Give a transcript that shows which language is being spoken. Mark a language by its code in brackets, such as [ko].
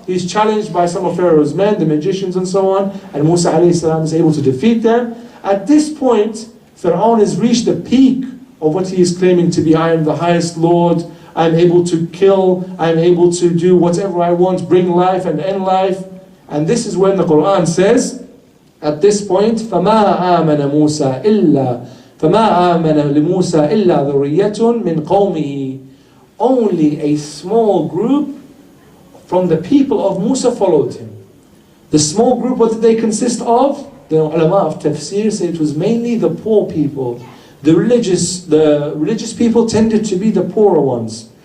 [en] He's challenged by some of Pharaoh's men, the magicians and so on. And Musa ﷺ is able to defeat them. At this point, Pharaoh has reached the peak of what he is claiming to be. I am the highest Lord. I am able to kill. I am able to do whatever I want, bring life and end life. And this is when the Quran says, at this point, [ar] فَمَا آمَنَ مُوسَى إِلَّا فَمَا آمَنَ لِمُوسَى إِلَّا ذُرِّيَّةٌ مِّن قَوْمِهِ. [en] Only a small group from the people of Musa followed him. The small group, what did they consist of? The ulama of tafsir say it was mainly the poor people. The religious people tended to be the poorer ones.